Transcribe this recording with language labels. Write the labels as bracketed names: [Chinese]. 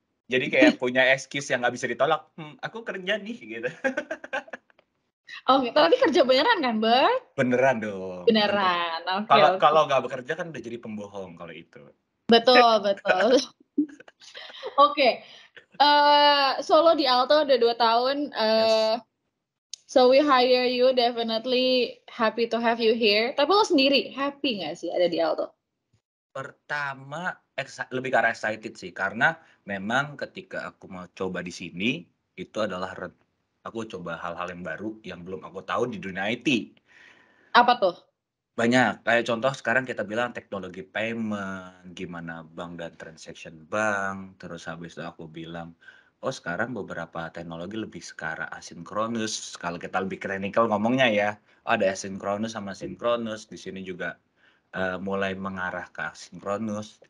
[Indonesian] Jadi kayak punya excuse yang nggak bisa ditolak, aku kerja nih gitu. Oke, tapi kerja beneran kan, Bek? Beneran dong. Beneran, oke. Kalau nggak bekerja kan udah jadi pembohong kalau itu. Betul, betul. Oke, Solo di Alto udah 2 tahun, [English] Yes. so we hire you, definitely happy to have you here. [Indonesian] Tapi lo sendiri happy nggak sih ada di Alto? Pertama, lebih ke arah excited sih, karena memang ketika aku mau coba di sini, itu adalah aku coba hal-hal yang baru yang belum aku tahu di dunia IT. Apa tuh? Banyak, kayak contoh sekarang kita bilang teknologi payment, gimana bank dan transaction bank, terus habis itu aku bilang, oh sekarang beberapa teknologi lebih ke arah asinkronus, kalau kita lebih clinical ngomongnya ya, ada asinkronus sama sinkronus, di sini juga mulai mengarah ke asinkronus.